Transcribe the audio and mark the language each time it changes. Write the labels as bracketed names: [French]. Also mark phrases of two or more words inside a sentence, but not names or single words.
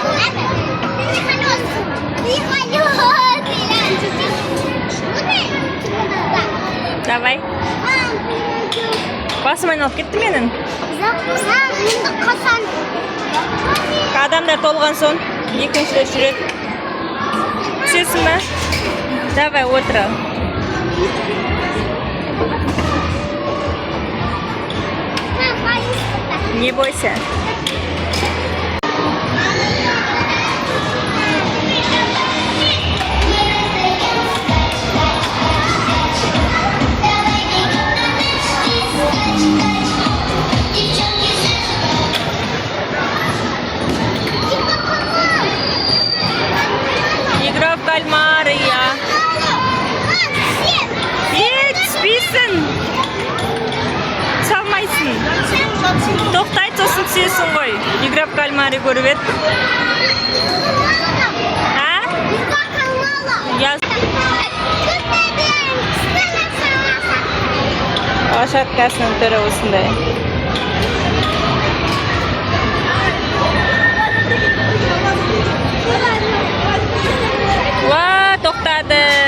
[Russian] Давай. [Kazakh] Басым айналып кетті менің. Адамдар толған соң екінші рет жүреді. Түсесің ба? Давай, отыра. [Russian] Не бойся. Игра в кальмары, я. [Kazakh] Түспейсің. Салмайсың. Тоқтайды, сосын түсесің ғой. [Russian] Игра в кальмары [Kazakh] көріп еді. Лошадкасының түрі осындай. Ва, тоқтады.